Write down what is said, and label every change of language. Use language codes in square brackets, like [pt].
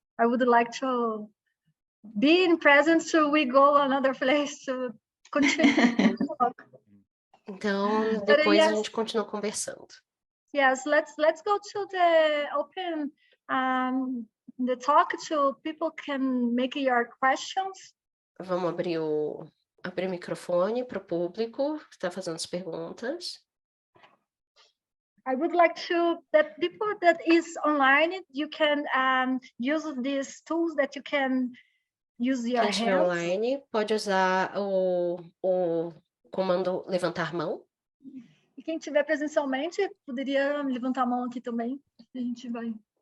[en] I would like to be in presence so we go another place to continue. [pt] Então, depois a gente continua conversando. [en] Yes, let's go to the open the talk so people can make your questions. [pt] Vamos abrir o microfone para o público que está fazendo as perguntas. [en] I would like that people that is online, you can use these tools that you can use your hands. [pt] Quem estiver online pode usar o comando levantar mão. E quem estiver presencialmente poderia levantar a mão aqui também. A gente vai.